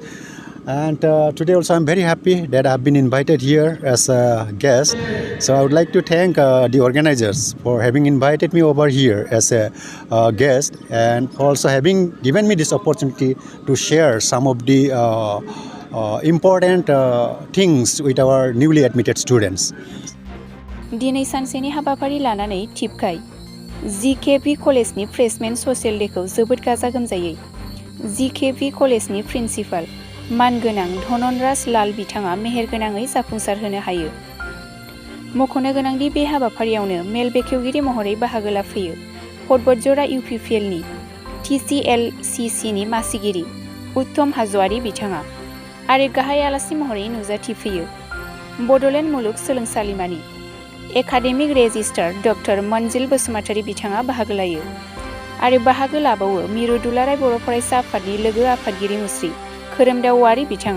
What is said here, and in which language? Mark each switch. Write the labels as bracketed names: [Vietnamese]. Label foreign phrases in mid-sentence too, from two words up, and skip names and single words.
[English] And today also I'm very happy that I've been invited here as a guest. So I would like to thank the organizers for having invited me over here as a guest, and also having given me this opportunity to share some of the important things with our newly admitted students. [Bodo] दिनै सानसेनि हाबाफारि लानानै टिपकाय GKB कलेजनि फ्रेशमेन सशियेल डेखौ जोबोद गाजा गोमजायै GKB कलेजनि प्रिन्सिपाल मानगोनां धननराज लाल बिथाङा मेहेरगोनाङै जाफुंसार होनो हायो। मख'नो गोनांदि बे हाबाफारियावनो मेल बेखेवगिरि महरै बाहागो लाफैयो बतझरा UPPL नि TCLCC नि मासिगिरि उत्तम हाज'वारि बिथाङा आरो गाहाय आलासि महरै नुजाथिफैयो बड'लेण्ड मुलुग सोलोंसालिमानि एकाडेमिक रेजिस्ट्रार डक्टर मनजिल बसुमतारी बिथाङा बाहागो लायो आरो बाहागो लाबावो मिरु दुलाराय बर' फरायसा आफादनि लोगो आफादगिरि मुस्रि खोरोमदावारि बिथाङा।